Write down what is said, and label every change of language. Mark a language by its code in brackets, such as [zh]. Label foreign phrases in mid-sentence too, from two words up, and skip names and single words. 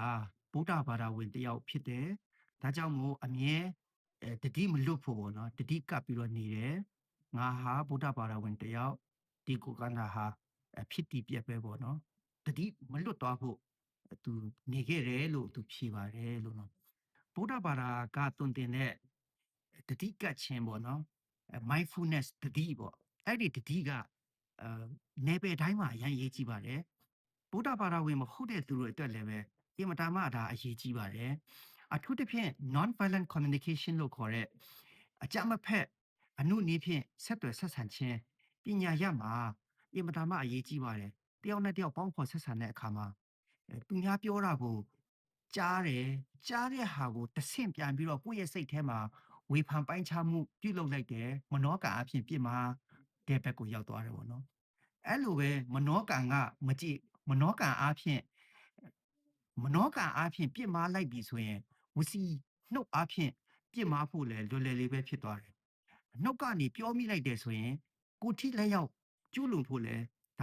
[my] ဗုဒ္ဓဘာသာဝင်တစ်ယောက်ဖြစ်တယ်။ဒါကြောင့်မို့အမြဲတတိမလွတ်ဖို့ပေါ့နော်တတိကပ်ပြီးတော့နေတယ်။ငါဟာဗုဒ္ဓဘာသာဝင်တစ်ယောက်ဒီကိုကန္နာဟာဖြစ်တည်ပြက်ပဲပေါ့နော်။တတိမလွတ်သွားဖို့သူနေခဲ့တယ်လို့သူဖြေပါတယ်လို့နော်။ဗုဒ္ဓဘာသာကသွန်သင်တဲ့တတိကပ်ခြင်းပေါ့နော်mindfulness တတိပေါ့အဲ့ဒီတတိကနယ်ပယ်တိုင်းမှာအရင်ရေးကြ ည့်ပါတယ်ဗုဒ္ဓဘာသာဝင်မဟုတ်တဲ့သူတို့အတွက်လည်းပဲအင်မတန်မှဒါအရေးကြီးပါတယ်အထူးသဖြင့် [en] non violent communication [my] လို့ခေါ်တဲ့အကြမ်းမဖက်အနုနည်းဖြင့်ဆက်သွယ်ဆက်ဆံ ခြင်းပညာရပ်မှာအင်မတန်မှအရေးကြီးပါတယ်တယောက်နဲ့တယောက်ပေါင်းဖော်ဆက်ဆံတဲ့အခါမှာသူများပြောတာကိုကြားတယ်ကြားတဲ့ဟာကိုတဆ င့်ပြန်ပြီးတော့ကိုယ့်ရဲ့စိတ်ထဲမှာဝေဖန်ပိုင်းခြားမှုပြုလုပ်လိုက်တယ်မနောကံအဖြစ်ပြစ်မှာတဲ့ဘက်ကိုရောက်သွားတယ်ပေါ့နော်အဲ့လိုပဲမနောကံကမကြည့်မနောကံအားဖြင့်မနောကံအားဖြင့်ပြစ်မှားလိုက်ပြီဆိုရင်ဝစီနှုတ်အားဖြင့်ပြစ်မှားဖို့လည်းလွယ်လွယ်လေးပဲဖြစ်သွားတယ်နှုတ်ကနေပြောမိလိုက်တယ်ဆိုရင်ကိုထိလက်ရောက်ကျူးလွန်ဖို့လည်းဒါ